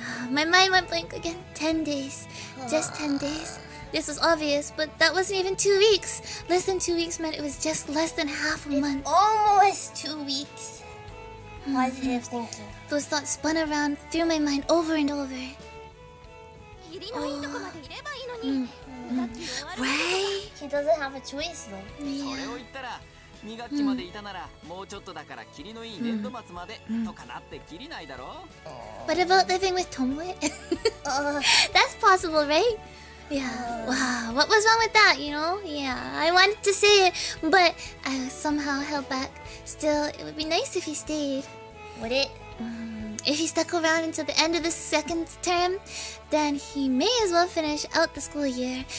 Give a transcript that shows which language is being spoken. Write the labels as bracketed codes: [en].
[en] My mind went blank again. 10 days. Just 10 days. This was obvious, but that wasn't even 2 weeks. Less than 2 weeks meant it was just less than half a month. Almost 2 weeks. Positive thinking. Those thoughts spun around through my mind over and over. [ja] 義理のいいとこまでいればいいのに。 [en] Right? He doesn't have a choice, though. [ja] それを言ったら2学期までいたならもうちょっとだからキリのいい年度末までとかなってキリないだろ。 [en] What about living with Tomoe? That's possible, right? Yeah. Wow. What was wrong with that, you know? Yeah. I wanted to say it, but I was somehow held back. Still, it would be nice if he stayed. Would it? If he stuck around until the end of the second term, then he may as well finish out the school year.